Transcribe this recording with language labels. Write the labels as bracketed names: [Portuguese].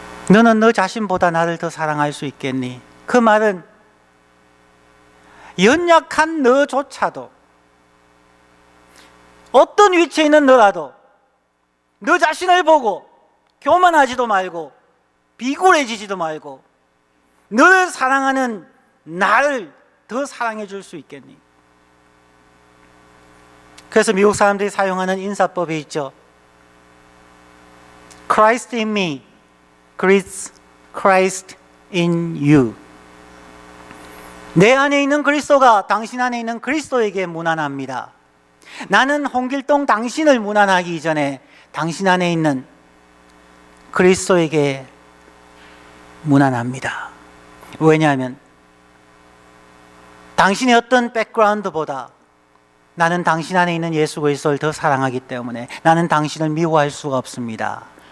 [Korean] 너는 너 자신보다 나를 더 사랑할 수 있겠니? 그 말은 연약한 너조차도, 어떤 위치에 있는 너라도 너 자신을 보고 교만하지도 말고 비굴해지지도 말고 너를 사랑하는 나를 더 사랑해 줄 수 있겠니? 그래서 미국 사람들이 사용하는 인사법이 있죠. [English] Christ in me greets Christ in you. [Korean] 내 안에 있는 그리스도가 당신 안에 있는 그리스도에게 무난합니다. 나는 홍길동 당신을 무난하기 이전에 당신 안에 있는 그리스도에게 무난합니다. 왜냐하면 당신의 어떤 백그라운드보다 나는 당신 안에 있는 예수 그리스도를 더 사랑하기 때문에 나는 당신을 미워할 수가 없습니다.